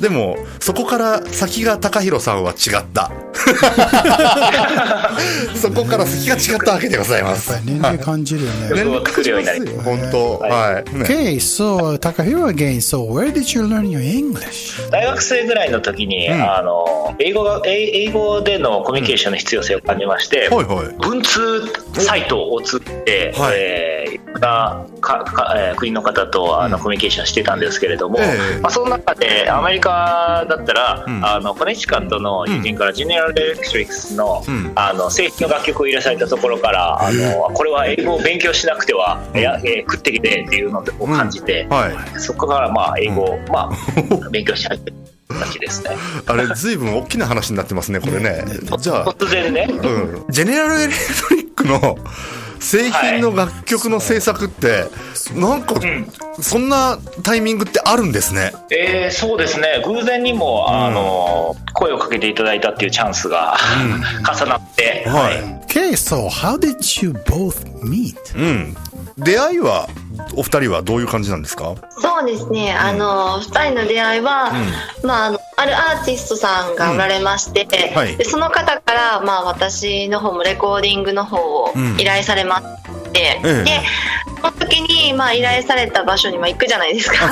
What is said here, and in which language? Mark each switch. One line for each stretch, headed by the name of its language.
Japanese: でもそこから先が高弘さんは違ったそこから先が違ったわけでございます。年齢感じるよね。年齢作るようになります。本当。
English: Okay, so Takahiro again. So where did you learn your English?
Japanese: 大学生ぐらいの時に、英語でのコミュニケーションの必要性を感じまして、文通サイトを通じて、いろんな国の方とコミュニケーションしてたんですけれども、その中でアメリカだったら、コネチカットの友人からジェネラル・エレクトリックスの、正規の楽曲を入れされたところから、これは英語を勉強しなくては、食ってきてっていうのを感じて、そこから英語を勉強し始めた形ですね。あれずいぶん大きな話になってますね、これね。じゃあ突然ね、ジェネラルエレクトリックの製品の楽曲の制作って、なんかそんなタイミングってあるんですね。そうですね、偶然にも声をかけていただいたっていうチャンスが重なって、
English: Okay, so how did you both meet?
Japanese: 出会いはお二人はどういう感じなんですか？そうですね、2人の出会いは、あるアーティストさんがおられまして、でその方から、私の方もレコーディングの方を依頼されまして、でその時に、依頼された場所に行くじゃないですか。